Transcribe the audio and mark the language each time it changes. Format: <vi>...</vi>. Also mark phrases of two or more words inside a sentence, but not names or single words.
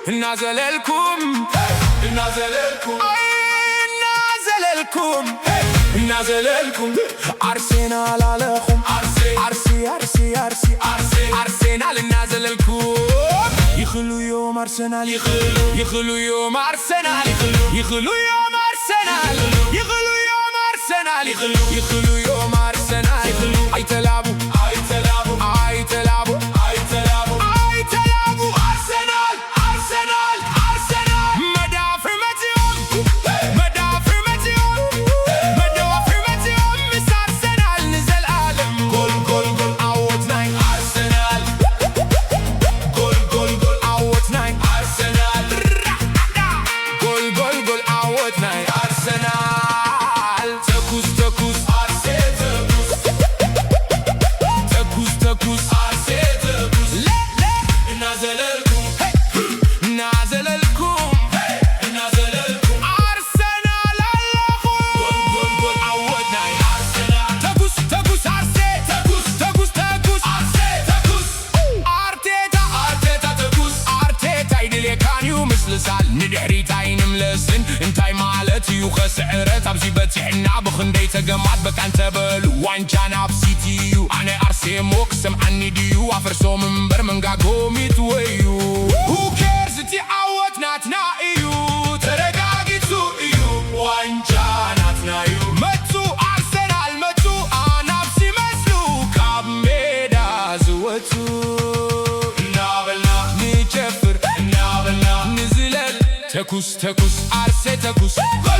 <ti>እናዘለልኩም እናዘለልኩም አርሰናል አለኹም አርሰናል እናዘለልኩም ይኽሉዮም አርሰናል ይኽሉዮም አርሰናል ይኽሉዮም አርሰናል ይኽሉዮም አርሰናል ይኽሉዮም አርሰናል አይተላቡ አይተላቡ አይተላቡ አይተላቡ አይተላቡ አርሰናል አርሰናል አርሰናል መዳፍዕ መጺኦም መዳፍዕ መጺኦም መዳፍዕ መጺኦም ምስ አርሰናል ንዘለዓለም ጎል ጎል ጎል ዓወትናይ አርሰናል ጎል ጎል ጎል ዓወትናይ አርሰናል ጎል ጎል ጎል ዓወትናይ አርሰናል ተኩስ ተኩስ ተኩስ አርሴ ተኩስ እናዘለልኩም እናዘለልኩም እናዘለልኩም አርሰናል አለኹም ጎል ጎል ዓወትናይ አርሰናል ተኩስ ተኩስ አርሴ ተኩስ ተኩስ ተኩስ አርሴ ተኩስ አርቴታ አርቴታ ተኩስ አርቴታ ይድልየካንዩ ምስልሳል ንድሕሪት ኣይንምለስን እንታይ ማለት እዩ ኸስዕረት ኣብዚ በፂሕና ብኽንደይ ተገማት በቃ እንተበሉ ዋንጫ ናብ ሲቲ እዩ ኣነ ኣርሴሞ ክሰምዓኒ ድዩ ኣፈርሶም እምበር መንጋጎም ይትወዩ</ti> <en>Who cares</en> <ti>እቲ ዓወት ናትና እዩ ተረጋጊጹ እዩ ዋንጫ ናትና እዩ መጹ ኣርሰናል መጹ ኣናብስ ይመስሉ ካብ ሜዳ ዝወጹ እናበልና ንጨፍር እናበልና ንዝለል ተኩስ ተኩስ ኣርሴ ተኩስ</ti>